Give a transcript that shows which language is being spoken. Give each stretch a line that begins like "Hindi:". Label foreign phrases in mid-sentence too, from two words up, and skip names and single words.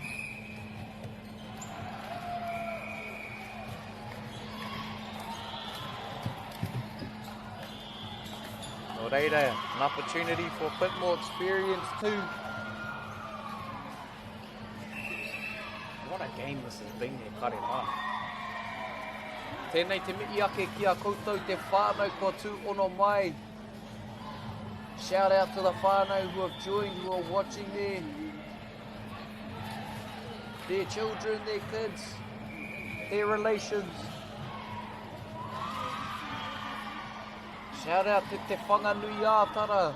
English: Oreira, an opportunity for a bit more experience too. What a game this has been there, Karema.
Māori: Tēnei te mihi ake ki a koutou te whānau kua tū ono mai.
English: Shout out to the whānau who have joined, who are watching there. Their children, their kids, their relations. Shout out to Te Whanganui Ātara.